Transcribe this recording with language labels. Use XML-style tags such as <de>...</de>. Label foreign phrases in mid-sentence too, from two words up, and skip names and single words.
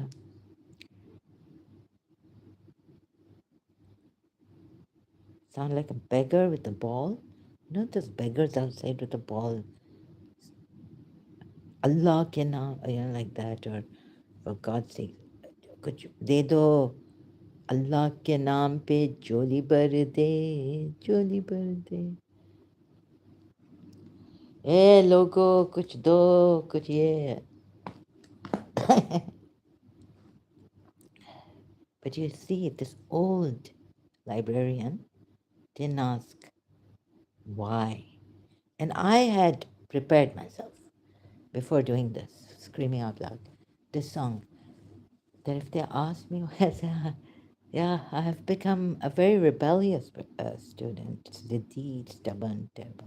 <en>Sound like a beggar with a ball. Those beggars outside with a ball.</en> <hi>अल्लाह के नाम,</hi> <en>like that, or for God's sake,</en> <hi>कुछ दे दो अल्लाह के नाम पे झोली भर दे झोली भर दे ए लोगो कुछ दो कुछ ये.</hi> <en>But you see, this old librarian didn't ask why. And I had prepared myself. before doing this, screaming out loud, this song, that if they ask me, yeah, I have become a very rebellious student, indeed, stubborn, terrible.</en>